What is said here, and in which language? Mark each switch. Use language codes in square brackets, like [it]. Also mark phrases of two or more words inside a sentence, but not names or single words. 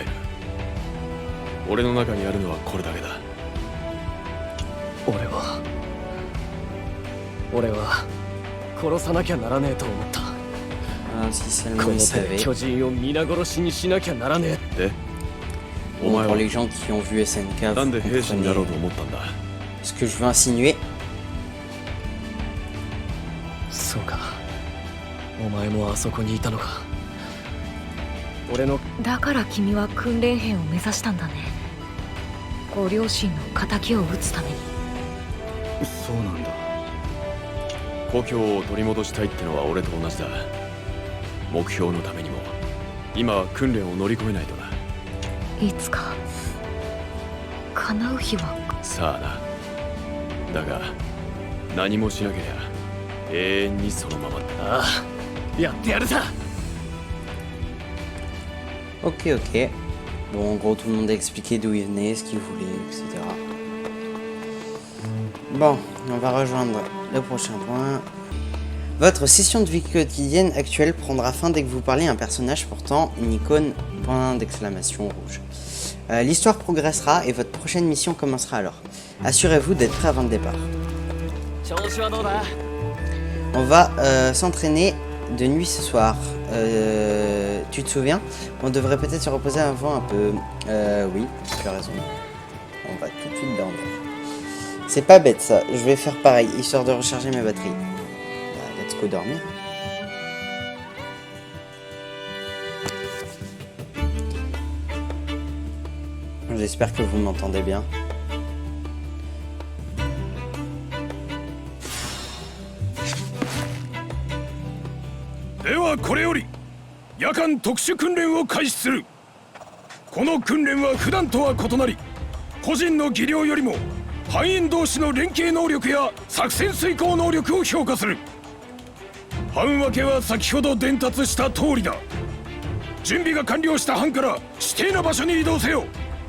[ja] 俺の中にあるのはこれだけだ。俺は殺さなきゃならねえと思った。 [fr] Ah, si [ja] こ [fr] seulement [ja] の [fr] ils [ja] 手で [fr] savaient. [ja] 巨人を皆殺しにしなきゃならねえ。で、お [fr] Bon, [ja] 前 [fr] pour [ja] は [fr] les gens qui ont vu SNK, [ja] なん [fr] vous [ja] で兵士になろうと [fr] comprenez [ja] 思ったんだ。 [fr] ce que je veux insinuer. [ja] そうか、お前もあそこにいたのか。俺のだから君は訓練兵を目指したんだね。ご両親の仇を討つために。そうなんだ。故郷を取り戻したいってのは俺と同じだ。目標のためにも今は訓練を乗り越えないとな。いつか叶う日は。さあな。だが何もしなけりゃ永遠にそのままだ。ああ、やってやるさ。 [fr] Ok, ok. Bon, en gros, tout le monde a expliqué d'où il venait, ce qu'il voulait, etc. Bon, on va rejoindre le prochain point. Votre session de vie quotidienne actuelle prendra fin dès que vous parlez à un personnage portant une icône point d'exclamation rouge. L'histoire progressera et votre prochaine mission commencera alors. Assurez-vous d'être prêt avant le départ. [ja] 調子はどうだ？ [fr] On va s'entraîner de nuit ce soir. Tu te souviens? On devrait peut-être se reposer avant un peu. Oui, tu as raison. On va tout de suite dormir. C'est pas bête ça. Je vais faire pareil, histoire de recharger mes batteries. Bah, [en] let's go dormir. [fr] J'espère que vous m'entendez bien. [ja] Et これより夜間特殊訓練を開始する。この訓練は普段とは異なり、個人の技量よりも班員同士の連携能力や作戦遂行能力を評価する。班分けは先ほど伝達した通りだ。準備が完了した班から指定な場所に移動せよ。